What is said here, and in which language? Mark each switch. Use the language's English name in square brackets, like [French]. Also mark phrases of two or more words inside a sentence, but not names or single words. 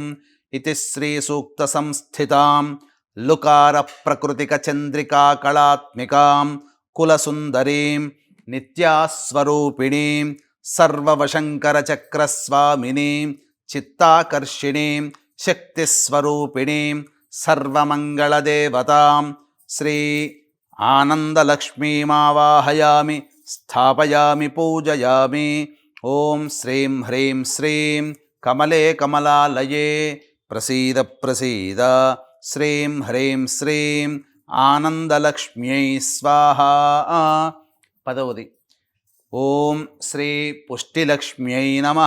[Sanskrit] इति श्रीसूक्तसंस्थितां लुकारप्रकृतिकचन्द्रिकाकलात्मिकां कुलसुन्दरीं नित्यास्वरूपिणीं सर्ववशङ्करचक्रस्वामिनीं चित्ताकर्षिणीं शक्तिस्वरूपिणीं सर्वमङ्गलदेवतां श्री आनन्दलक्ष्मीमावाहयामि स्थापयामि पूजयामि। ఓం శ్రీం హ్రీం శ్రీం కమలే కమలాలయే ప్రసీద ప్రసీద శ్రీం హ్రీం శ్రీం ఆనందలక్ష్మ్యై స్వాహా. 10వది ఓం శ్రీ పుష్టిలక్ష్మ్యై నమః.